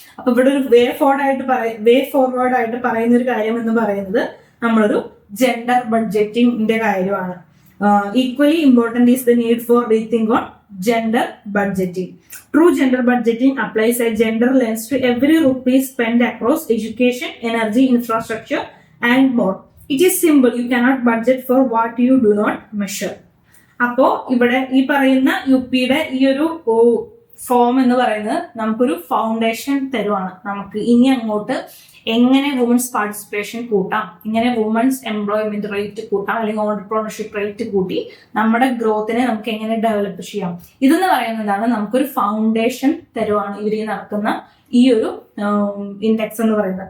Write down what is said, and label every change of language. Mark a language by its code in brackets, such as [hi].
[ml] അപ്പൊ ഇവിടെ ഒരു വേ ഫോർവേഡ് ആയിട്ട് പറയുന്ന ഒരു കാര്യം എന്ന് പറയുന്നത് നമ്മളൊരു ജെൻഡർ ബഡ്ജറ്റിംഗിന്റെ കാര്യമാണ്. [en] Equally important is the need for rethink on gender budgeting. True gender budgeting applies a gender lens to every rupee spent across education, energy, infrastructure and more. It is simple. You cannot budget for what you do not measure. [ml] അപ്പോ ഇവിടെ ഈ പറയുന്ന യുപിയുടെ ഈ ഒരു form എന്ന് പറയുന്നത് നമുക്കൊരു foundation തരുവാണ്. നമുക്ക് ഇനി അങ്ങോട്ട് എങ്ങനെ വുമൻസ് പാർട്ടിസിപ്പേഷൻ കൂട്ടാം, എങ്ങനെ വുമൻസ് എംപ്ലോയ്മെന്റ് റേറ്റ് കൂട്ടാം, അല്ലെങ്കിൽ ഓണ്ടർപ്രണർഷിപ്പ് റേറ്റ് കൂട്ടി നമ്മുടെ ഗ്രോത്തിനെ നമുക്ക് എങ്ങനെ ഡെവലപ്പ് ചെയ്യാം, ഇതെന്ന് പറയുന്നതാണ് നമുക്കൊരു ഫൗണ്ടേഷൻ തരുവാണ് ഇവർ നടക്കുന്ന ഈ ഒരു ഇൻഡെക്സ് എന്ന് പറയുന്നത്.